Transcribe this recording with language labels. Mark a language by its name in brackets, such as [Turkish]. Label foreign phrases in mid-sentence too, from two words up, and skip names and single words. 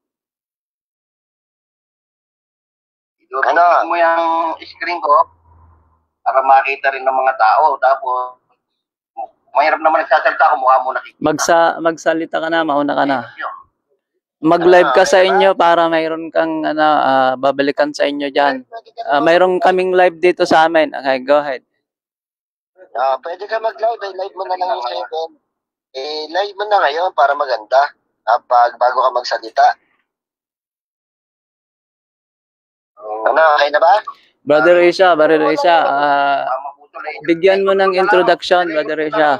[Filipino] I-double mo yung screen ko para makita rin ng mga tao. Tapos, mahirap naman nagsasalita ko, mukha mo nakikita. Magsalita ka na, mauna ka na. Mag-live ka sa inyo para mayroon kang babalikan sa inyo dyan. Mayroon kaming live dito sa amin. [English] Okay, go ahead. [Filipino] Pwede ka mag-live. Live mo na lang yung second. Live mo na ngayon para maganda. Bago ka magsalita. Okay na ba? Brother Isha, bigyan mo ng introduction, Brother Isha.